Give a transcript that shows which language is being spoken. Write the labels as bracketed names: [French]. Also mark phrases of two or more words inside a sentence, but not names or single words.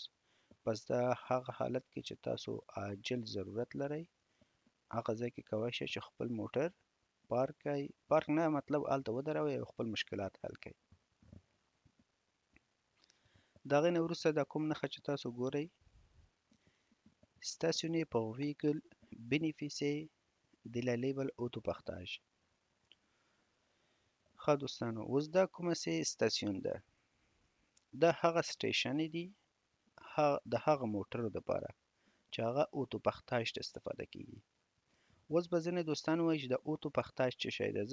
[Pashto] پس دا هغه حالت کې چې تاسو عاجل ضرورت لرئ، هغه ځای کې کولی شئ چې خپل موټر پارک کړئ، پارک نه مطلب هلته ودروئ او خپل مشکلات حل کړئ. د هغې نه وروسته دا کوم نښه چې تاسو ګورئ، [French] stationner pour véhicule bénéficier de la label autopartage. [Pashto] ښه دوستانو، اوس دا کومه سي ستاسیون ده، دا هغه سټیشنې دي د هغه موټرو دپاره چې هغه اوتوپختاژ ته استفاده کیږي. اوس به ځینې دوستان وایي چې د اوتوپختاژ څه شی ده.